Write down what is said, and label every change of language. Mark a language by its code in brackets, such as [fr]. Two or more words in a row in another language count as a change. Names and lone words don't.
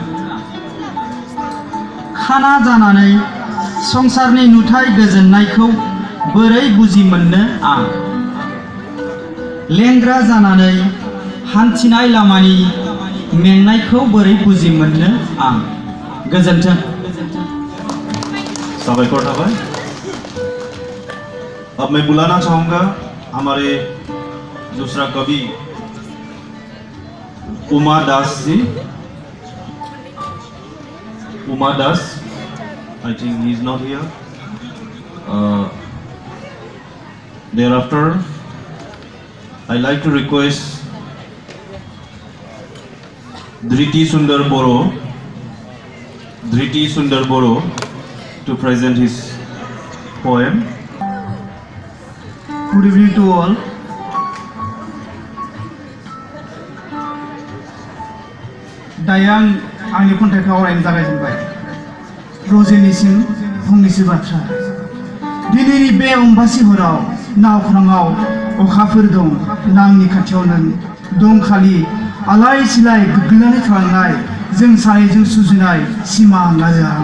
[brx] खाना जानानै संसारनि नुथाय गोजोननायखौ बोरै बुजि मोननो आं, लेंग्रा जानानै हान्थिनाय लामानि मेंनायखौ बोरै बुजि मोननो आं। गोजोन्थों। साबायखर थाबाय। [hi] अब मैं बुलाना चाहूँगा हमारे दूसरा कवि उमा दास जी। उमा दास, [en] I think he is not here. Thereafter, I like to request Dhriti Sundar Boro to present his poem. Good evening to all. [brx] दायो आंनि खन्थाइखौ आवरायनो जागायजेनबाय। रजेनिसिम फंनैसो बाथ्रा। दिनैनि बे अम्बासि हराव नावख्राङाव अखाफोर दं, नांनि खाथियाव नों दं खालि आलाय सिलाय गोग्लैनानै थालांनाय जों सानैजों सुजुनाय सिमा आरो आं।